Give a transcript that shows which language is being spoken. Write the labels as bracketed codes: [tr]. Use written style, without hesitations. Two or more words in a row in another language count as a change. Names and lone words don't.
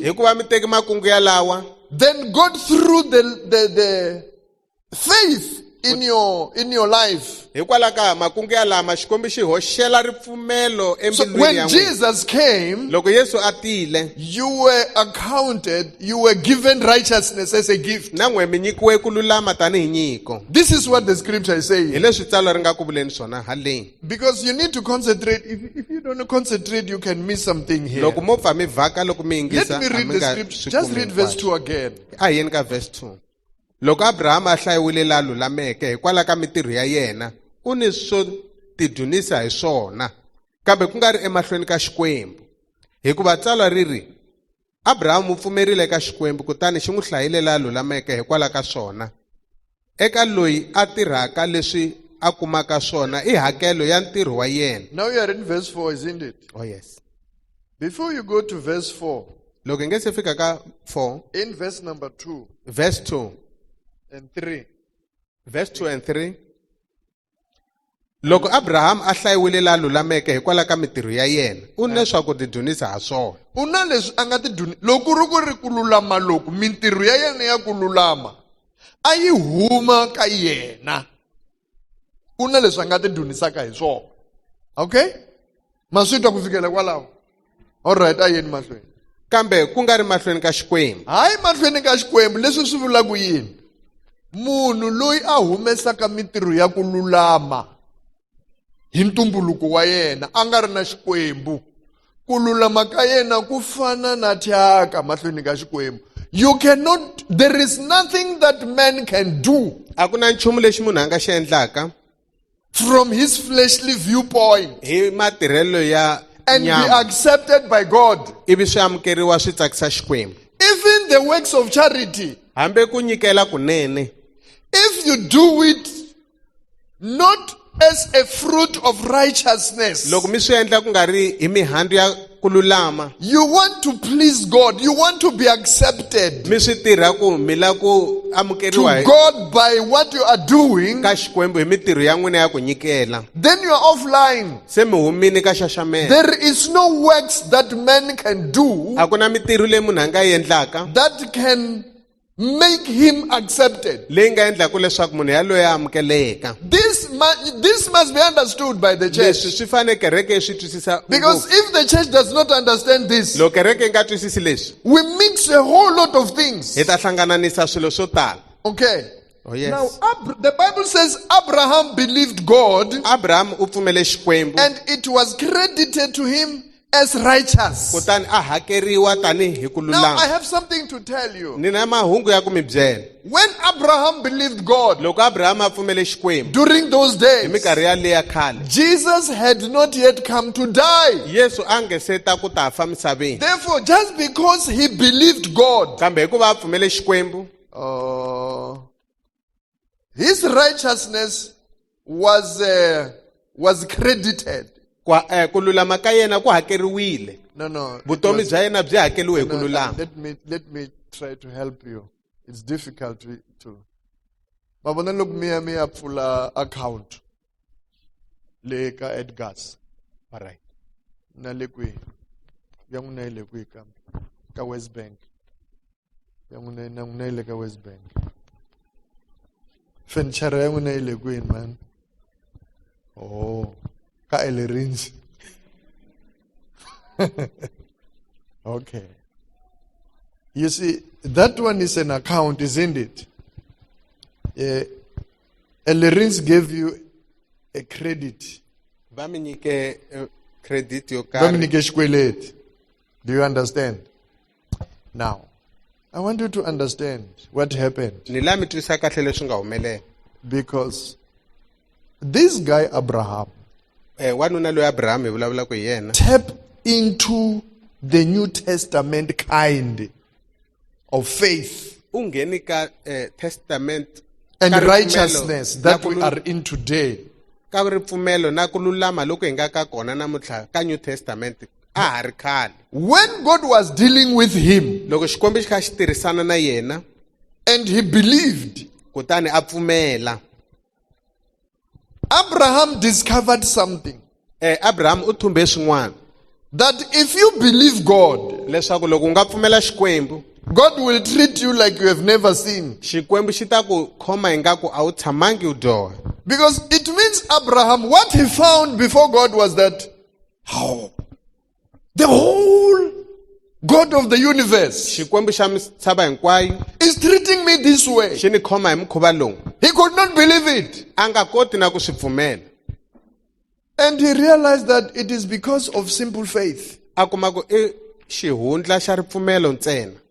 [ts] Hi ku va mi teki makungu ya lawa, [en] then God threw the faith in your life. [ts] hikwalaho ka makungu ya lama Xikwembu xi hoxela ripfumelo [en] So [ts] embilwini ya [en] when [ts] n'wina. [en] Jesus came, [ts] Loko Yesu a tile, [en] you were given righteousness as a gift. [ts] na n'we mi nyikiwe ku lulama tanihi nyiko. [en] This is what the scripture is [ts] Hi [en] saying. [ts] leswi tsalwa ri nga ku vuleni swona haleni. [en] Because you need to concentrate. If you don't concentrate, you can miss something here. [ts] Loko mo pfa mi vhaka loko mi [en] Let [ts] yingisa [en] me [ts] a [en] read [ts] mi [en] the [ts] nga [en] scripture. [ts] swi [en] Just [ts] kumi [en] read verse [ts] hinkwaswo. [en] 2 again. [ts] A hi yeni ka verse 2. Loko Abrahama a hlayiwile la lulameke hikwalaho ka mitirho ya yena, u ni swo tidunisa hi swona, kambe ku nga ri emahlweni ka Xikwembu. Hikuva tsalwa ri ri, Abrahama u pfumerile ka Xikwembu kutani xi n'wi hlayile la lulameke hikwalaho ka swona. Eka loyi a tirhaka leswi a kumaka swona i hakelo ya ntirho wa yena. [en] Now you are in verse 4, isn't it? Oh yes. Before you go to verse 4, [ts] Loko hi nge se fika ka 4, [en] in verse number 2 verse 2. and 3, Verse 2 and 3. [ts] Loko Abraham a hlayiwile la lulameke hikwalaho ka mitirho ya yena, u ni leswaku tidunisa ha swona. una leswi a nga loko ku ri ku lulama loku mintirho ya yena ya ku lulama a yi huma ka yena, una leswi a nga ti dunisaka hi swona. Okay, ma swi twa ku fikela kwalaho? Alright, a yeni mahlweni. Kambe ku nga ri mahlweni ka Xikwembu. Hayi mahlweni ka Xikwembu. Leswi swi vulaku yini? Munhu loyi a humesaka mitirho ya ku lulama hi ntumbuluko wa yena a nga ri na Xikwembu, ku lulama ka yena ku fana na thyaka mahlweni ka Xikwembu. [en] You cannot, there is nothing that man can do [ts] A ku na nchumu lexi munhu a nga xi endlaka [en] from his fleshly viewpoint [ts] hi matirhelo ya [en] and be [ts] nyama [en] accepted by God. [ts] ivi swi amukeriwa swi tsakisa Xikwembu. [en] Even the works of charity, [ts] Hambi ku nyikela kunene, [en] if you do it not as a fruit of righteousness, [ts] loko mi swi endla ku nga ri hi mihandzu ya ku lulama [en] You want to please God. You want to be accepted [ts] mi swi tirha ku mi la ku amukeriwa [en] to God by what you are doing. [ts] ka Xikwembu hi mitirho ya n'wina ya ku nyikela [en] Then you are offline. [ts] se mi humini ka xaxamela [en] There is no works that man can do [ts] a ku na mitirho leyi munhu a nga yi endlaka [en] that can make him accepted. [ts] leyi nga endlaka leswaku munhu yaloye a amukeleka [en] This must be understood by the [ts] leswi [en] church. [ts] swi fane kereke yi swi twisisa [en] Because if the church does not understand this, [ts] loko kereke yi nga twisisi leswi [en] we mix a whole lot of things. [ts] hi ta hlangananisa swilo swo tala [en] Okay. oh yes Now, the Bible says Abraham believed God [ts] Abraham u pfumele Xikwembu [en] and it was credited to him as righteous. [ts] kutani a hakeriwa tanihi ku [en] Now, I [ts] lulama [en] have something to tell you. [ts] ni na mahungu ya ku mi byela [en] When Abraham believed God [ts] loko Abraham a pfumele Xikwembu [en] during those [ts] hi [en] days, [ts] minkarhi yaleya khale [en] Jesus had not yet come to die. [ts] Yesu a nge se ta ku ta fa misaveni [en] Therefore, just because he believed God, [ts] kambe hikuva a pfumele Xikwembu [en] his righteousness was credited. [ts] ku lulama ka yena ku hakeriwile [en] No. [ts] vutomi bya yena byi hakeliwe hi ku [en] No, [ts] lulama [en] let me try to help you. It's difficult to. [ts] Mabona loko mi ya pfula account le ka Edgars. [en] alright [ts] Na le kwi. Ya n'wina yi le kwi ka West Bank. Ya n'wina yi le ka West Bank. Furniture ya n'wina yi le kwini man? Oh, ka Ellerins. Okay. [en] You see, that one is an account, isn't it? Ellerins gave you a credit. [ts] va mi nyike credit yo Va mi karhi nyike xikweleti. [en] Do you understand? Now, I want you to understand what happened. [ts] ni la mi twisa kahle leswi nga humelela [en] Because this guy Abraham [ts] wanuna loyi Abraham hi vulavulaka hi yena [en] tapped into the New Testament kind of faith [ts] u ngheni ka testament [en] and [ts] ka ripfumelo [en] righteousness [ts] na [en] that [ts] ku [en] we [ts] lu- [en] are in today. [ts] ka ripfumelo na ku lulama loko hi nga ka kona namuntlha ka New Testament a ha ri khale [en] When God was dealing with him [ts] loko Xikwembu xi kha xi tirhisana na yena [en] and he believed, [ts] kutani a pfumela [en] Abraham discovered something. [ts] Abraham u thumbe swin'wana [en] That if you believe God, [ts] leswaku loko u nga pfumela Xikwembu [en] God will treat you like you have never seen. [ts] Xikwembu xi ta ku khoma ingaku a wu tshamangi u dyoha [en] Because it means Abraham, what he found before God was that, how? The whole God of the universe [ts] Xikwembu xa misava hinkwayo [en] is treating me this way. [ts] xi ni khoma hi mukhuva lowu [en] He could not believe it. [ts] a nga koti na ku swi pfumela [en] And he realized that it is because of simple faith. [ts] a kuma ku i xihundla xa ripfumelo ntsena